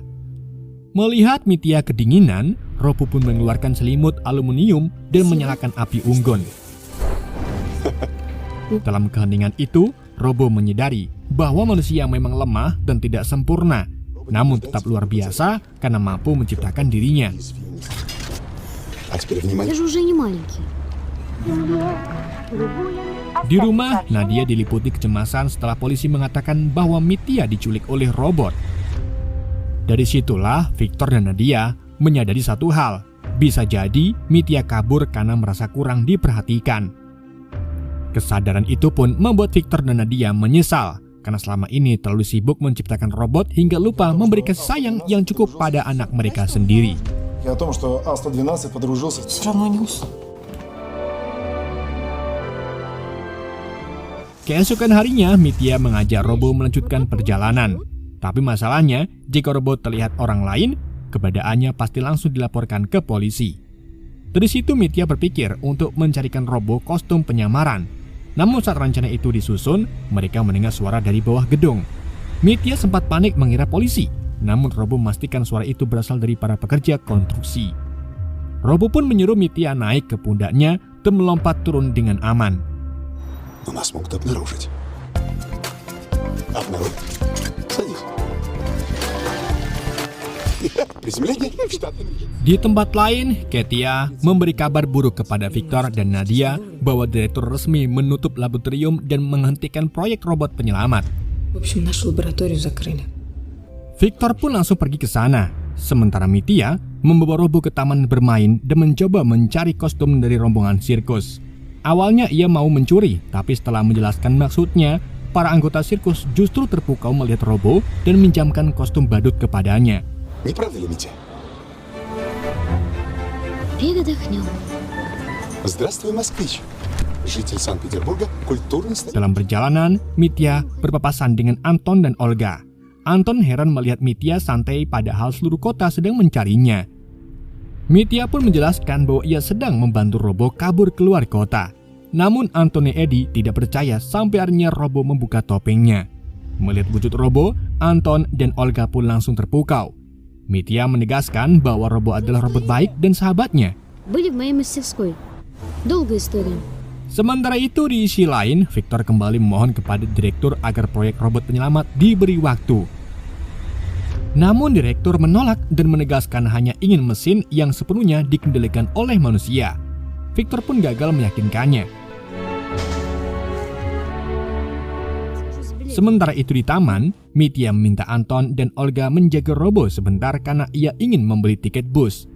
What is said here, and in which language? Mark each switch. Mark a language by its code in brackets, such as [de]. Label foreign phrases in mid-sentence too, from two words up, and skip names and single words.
[id] Melihat Mitya kedinginan, Robo pun mengeluarkan selimut aluminium dan menyalakan api unggun. Dalam keheningan itu, Robo menyadari bahwa manusia memang lemah dan tidak sempurna, namun tetap luar biasa karena mampu menciptakan dirinya. [ru] А теперь Я внимание. же уже не маленький. [id] Di rumah, Nadia diliputi kecemasan setelah polisi mengatakan bahwa Mitya diculik oleh robot. Dari situlah Victor dan Nadia menyadari satu hal, bisa jadi Mitya kabur karena merasa kurang diperhatikan. Kesadaran itu pun membuat Victor dan Nadia menyesal karena selama ini terlalu sibuk menciptakan robot hingga lupa memberi kasih sayang yang cukup pada anak mereka sendiri. [ru] И о том, что А-112 подружился. Все равно не усну. [id] Keesokan harinya, Mitya mengajak Robo melanjutkan perjalanan. Tapi masalahnya, jika Robo terlihat orang lain, keberadaannya pasti langsung dilaporkan ke polisi. Dari situ Mitya berpikir untuk mencarikan Robo kostum penyamaran. Namun saat rencana itu disusun, mereka mendengar suara dari bawah gedung. Mitya sempat panik mengira polisi, namun Robo memastikan suara itu berasal dari para pekerja konstruksi. Robo pun menyuruh Mitya naik ke pundaknya dan melompat turun dengan aman. [ru] Но нас могут обнаружить. Обнаружить. Садись. Приземление в Штаты. [id] Di tempat lain, Katia memberi kabar buruk kepada Victor dan Nadia bahwa direktur resmi menutup laboratorium dan menghentikan proyek robot penyelamat. [ru] В общем, нашу лабораторию закрыли. [id] Victor pun langsung pergi ke sana, sementara Mitya membawa Robo ke taman bermain dan mencoba mencari kostum dari rombongan sirkus. Awalnya ia mau mencuri, tapi setelah menjelaskan maksudnya, para anggota sirkus justru terpukau melihat Robo dan minjamkan kostum badut kepadanya. [ru] Не правда ли, Митя? Передохнем. Здравствуй, москвич. Житель Санкт-Петербурга, культурный столица. [id] Dalam perjalanan, Mitya berpapasan dengan Anton dan Olga. Anton heran melihat Mitya santai padahal seluruh kota sedang mencarinya. Mitya pun menjelaskan bahwa ia sedang membantu Robo kabur keluar kota. Namun Anton dan Eddie tidak percaya sampai akhirnya Robo membuka topengnya. Melihat wujud Robo, Anton dan Olga pun langsung terpukau. Mitya menegaskan bahwa Robo adalah robot baik dan sahabatnya. [ru] Были в моей мастерской. Долгая история. [id] Sementara itu di sisi lain, Victor kembali memohon kepada direktur agar proyek robot penyelamat diberi waktu. Namun direktur menolak dan menegaskan hanya ingin mesin yang sepenuhnya dikendalikan oleh manusia. Victor pun gagal meyakinkannya. Sementara itu di taman, Mitya meminta Anton dan Olga menjaga Robo sebentar karena ia ingin membeli tiket bus.